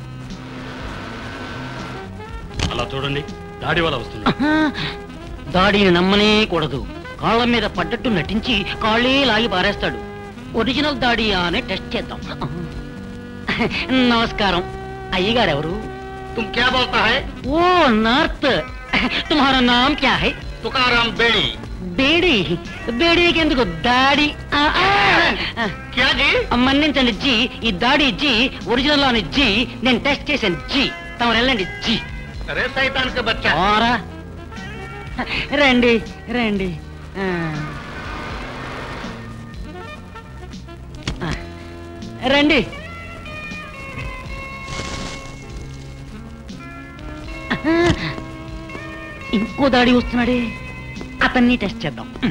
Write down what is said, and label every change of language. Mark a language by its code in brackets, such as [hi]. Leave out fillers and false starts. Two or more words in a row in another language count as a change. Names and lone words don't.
[te] అలా చూడండి, దాడి వల్ల వస్తుంది. దాడిని నమ్మనే కూడదు. కాళ్ళ మీద పడ్డట్టు నటించి కాళ్ళే లాగి పారేస్తాడు. ఒరిజినల్ దాడి అని టెస్ట్ చేద్దాం. నమస్కారం. అయ్యగారెవరు? [hi] तुम क्या बोलता है? ఓ నార్త్. तुम्हारा नाम क्या है? तुकाराम बेड़ी. [te] బేడీ? బేడీకి ఎందుకు దాడి? [hi] क्या जी? [te] మన్నించండి జీ, ఈ దాడి జీ, ఒరిజినల్ లోని జీ. నేను టెస్ట్ చేశాను జీ. తమరు వెళ్ళండి జీ. [hi] अरे शैतान का बच्चा. [te] ఓరా రండి రండి. రండి. ఇంకో దాడి వస్తున్నాడే, అతన్ని టెస్ట్ చేద్దాం.